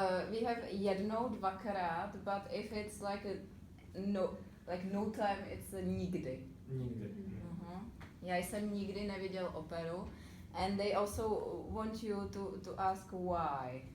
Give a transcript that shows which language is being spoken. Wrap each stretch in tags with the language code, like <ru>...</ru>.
<en>We have jednou, dvakrát, but if it's like no time, it's nikdy.</en> <cs>Nikdy. Já jsem nikdy neviděl operu.</cs> <en>And they also want you to ask why.</en>